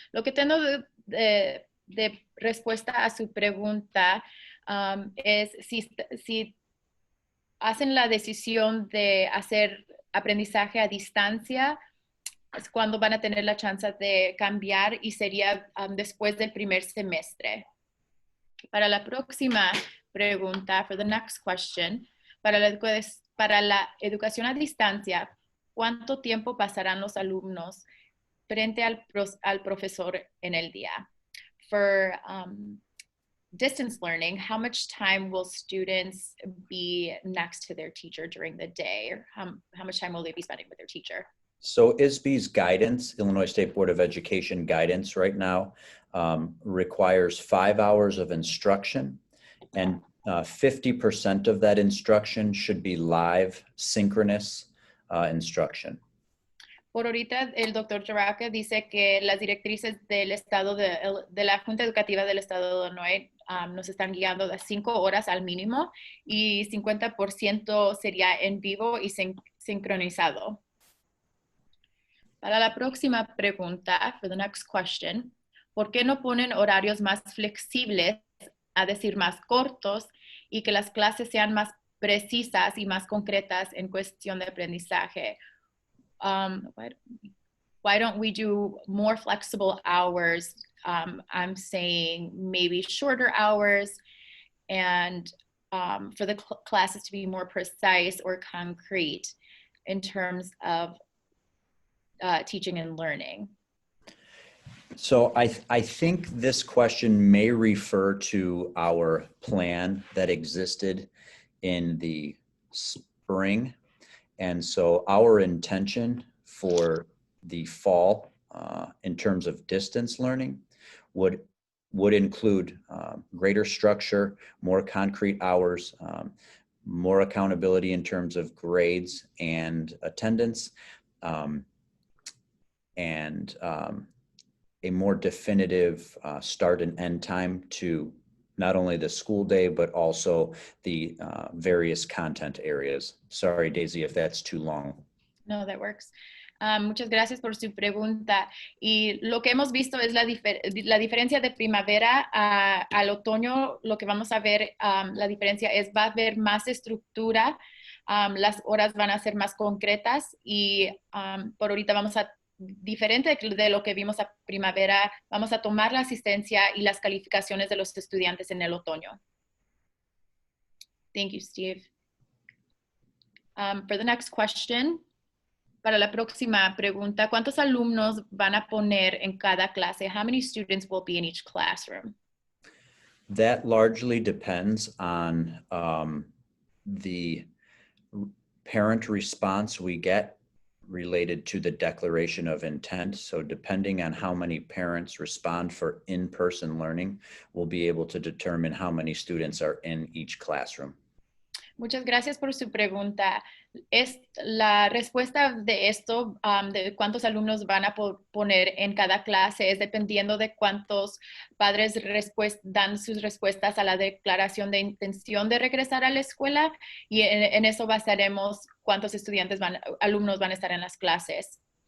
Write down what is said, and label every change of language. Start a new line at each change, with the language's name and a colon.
Spanish: Lo que tengo de respuesta a su pregunta es si hacen la decisión de hacer aprendizaje a distancia, es cuando van a tener la chance de cambiar y sería después del primer semestre. Para la próxima pregunta,
English: for the next question,
Spanish: para la educación a distancia, ¿cuánto tiempo pasarán los alumnos frente al profesor en el día?
English: For distance learning, how much time will students be next to their teacher during the day? Or how much time will they be spending with their teacher? So ISB's guidance, Illinois State Board of Education guidance right now, requires 5 hours of instruction, and 50% of that instruction should be live, synchronous instruction.
Spanish: Por ahorita, el doctor Jaraka dice que las directrices del estado de la Junta Educativa del Estado de Illinois nos están guiando de 5 horas al mínimo y 50% sería en vivo y sincronizado. Para la próxima pregunta,
English: for the next question,
Spanish: ¿por qué no ponen horarios más flexibles, a decir más cortos, y que las clases sean más precisas y más concretas en cuestión de aprendizaje.
English: Why don't we do more flexible hours? I'm saying maybe shorter hours, and for the classes to be more precise or concrete in terms of teaching and learning. So I think this question may refer to our plan that existed in the spring. And so our intention for the fall in terms of distance learning would include greater structure, more concrete hours, more accountability in terms of grades and attendance, and a more definitive start and end time to not only the school day, but also the various content areas. Sorry, Daisy, if that's too long. No, that works.
Spanish: Muchas gracias por su pregunta. Y lo que hemos visto es la diferencia de primavera al otoño. Lo que vamos a ver, la diferencia es va a haber más estructura, las horas van a ser más concretas y por ahorita vamos a, diferente de lo que vimos a primavera, vamos a tomar la asistencia y las calificaciones de los estudiantes en el otoño.
English: Thank you, Steve. For the next question,
Spanish: para la próxima pregunta, ¿cuántos alumnos van a poner en cada clase?
English: How many students will be in each classroom? That largely depends on the parent response we get related to the declaration of intent. So depending on how many parents respond for in-person learning, we'll be able to determine how many students are in each classroom.
Spanish: Muchas gracias por su pregunta. La respuesta de esto, de cuántos alumnos van a poner en cada clase, es dependiendo de cuántos padres dan sus respuestas a la declaración de intención de regresar a la escuela, y en eso basaremos cuántos alumnos van a estar en las clases.